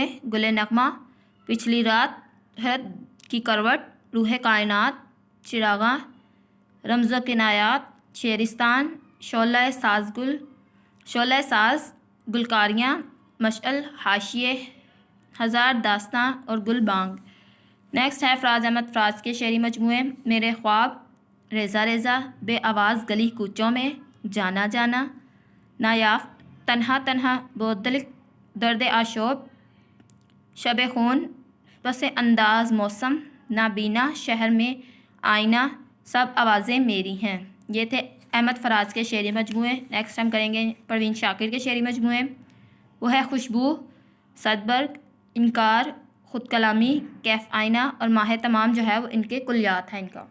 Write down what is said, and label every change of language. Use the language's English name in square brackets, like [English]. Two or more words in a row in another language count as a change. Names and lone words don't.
[Urdu] گل نغمہ، پچھلی رات، حد کی کروٹ، روح کائنات، چراغاں، رمز و کنایات، شعرستان، شعلہ ساز، گلکاریاں، مشعل، حاشیے، ہزار داستاں اور گل بانگ۔ نیکسٹ ہے فراز احمد فراز کے شعری مجموعے۔ میرے خواب، ریزہ ریزہ، بے آواز گلی کوچوں میں، جانا جانا، نایافت، تنہا تنہا، بہت دلک، درد آشوب، شب خون، پس انداز موسم، نابینا، شہر میں آئینہ، سب آوازیں میری ہیں۔ یہ تھے احمد فراز کے شعری مجموعے۔ نیکسٹ ہم کریں گے پروین شاکر کے شعری مجموعے۔ وہ ہے خوشبو، صدبرگ، انکار، خود کلامی، کیف آئینہ اور ماہ تمام جو ہے وہ ان کے کلیات ہیں ان کا۔